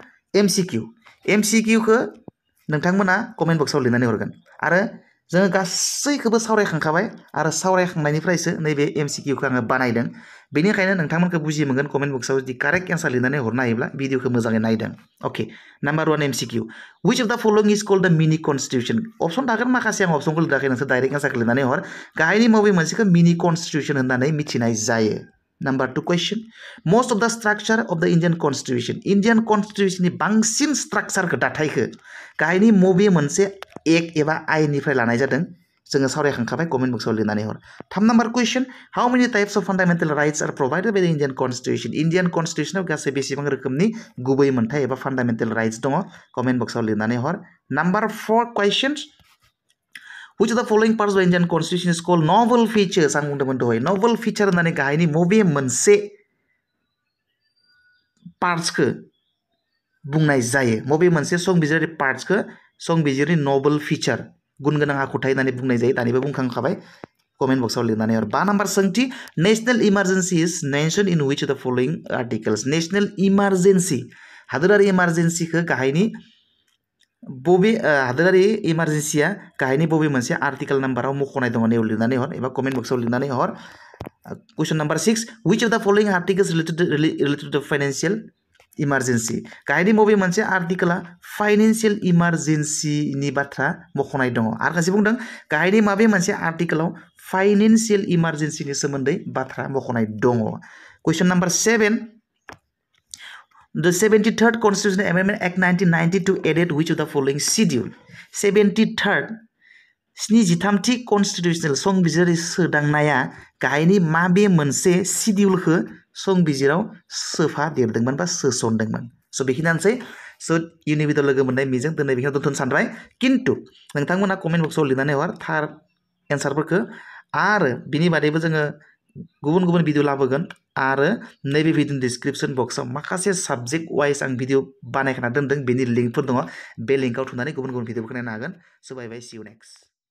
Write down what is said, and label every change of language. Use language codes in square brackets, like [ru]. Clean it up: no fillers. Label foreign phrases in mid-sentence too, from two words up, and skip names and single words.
[brx] MCQखौ नोंथांमोना [en] comment box [brx] लिरनानै हरगोन आरो जोङो गासैखौबो सावरायखांखाबाय आरो सावरायखांनायनिफ्रायसो नैबे MCQखौ आङो बानायदों बेनिखायनो नोंथांमोनखौ बुजि मोनगोन कमेन्ट बक्सआव जुदि [en] correct answer [brx] लिरनानै हरनो हायोब्ला भिडिअखौ मोजाङै नायदों ओके [en] number 1 MCQ which of the following is called the mini constitution [brx] अपसन थागोन माखासे आं अपसनखौ लिराखै नोंसोर [en] direct answer [brx] लिरनानै हर गाहायनि बबे मोनसेखौ [en] mini constitution [brx] होननानै मिथिनाय जायो [en] Number 2 question most of the structure of the Indian constitutionनि [brx] बांसिन स्ट्राक्चारखौ दाथायखौ गाहायनि मबे मोनसे एक्ट एबा आयेननिफ्राय लानाय जादों जोङो सावरायखांखाबाय [en] comment box [brx] लिरनानै हर 3 नाम्बार कुइसन [en] how many types of fundamental rights are provided by the Indian constitution [brx] गासै बेसेबां रोखोमनि गुबै मोनथाय एबा [en] fundamental rights [brx] दङ [en] comment box [brx] लिरनानै हर [en] number 4 question which of the following parts of the Indian constitution is called novel features [brx] आं बुंदोंमोन दहाय [en] novel feature [brx] होननानै गाहायनि मबे मोनसे पार्ट्सखौ बुंनाय जायो मबे मोनसे संबिजिरारि पार्ट्सखौ संबिजिरनि [en] novel feature [brx] गुन गोनां आखुथाय होननानै बुंनाय जायो दानिबो बुंखांखाबाय [en] comment box [brx] लिरनानै हर 5 नाम्बार सोंथि [en] national emergency is mention in which of the following articles national emergency [brx] हादोरारि इमारजेन्सिखौ गाहायनि बबे हादोरारि इमारजेन्सिया गाहायनि बबे मोनसे [en] article number [brx] मख'नाय दङ नेव लिरनानै हर एबा [en] comment box [brx] लिरनानै हर [en] Question number 6. Which of the following articles related to financial emergency? [brx] गाहायनि बबे मोनसे आर्टिकला [en] financial emergency [brx] बाथ्रा मख'नाय दङ आरो खायसे बुंदों गाहायनि माबे मोनसे आर्टिकलाव [en] financial emergency [brx] सोमोन्दै बाथ्रा मख'नाय दङ [en] Question number 7. The 73rd Constitutional Amendment Act 1992 added which of the following schedule? 73rd constitutional [brx] संबिजिर सोदांनाया गाहायनि माबे मोनसे सिडिउलखौ संबिजिराव सोफादेरदोंमोन बा सोसनदोंमोन स' बेखिनियानोसै स' इयुननि भिडिअ लोगो मोननाय मिजिं दिनै बेखिनियाव दोनथ'नो सानबाय किन्तु नोंथांमोना [en] comment box [brx] लिरनानै हर थार एन्सारफोरखौ आरो बिनि बादैबो जोङो गुबुन गुबुन भिडिअ लाबोगोन आरो नैबे भिडिअनि [en] description box [brx] माखासे [en] subject wise [brx] आं भिडिअ बानायखाना दोनदों बेनि लिंकफोर दङ बे लिंकआव थुनानै गुबुन गुबुन भिडिअफोरखौ नायनो हागोन स' [en] bye bye see you next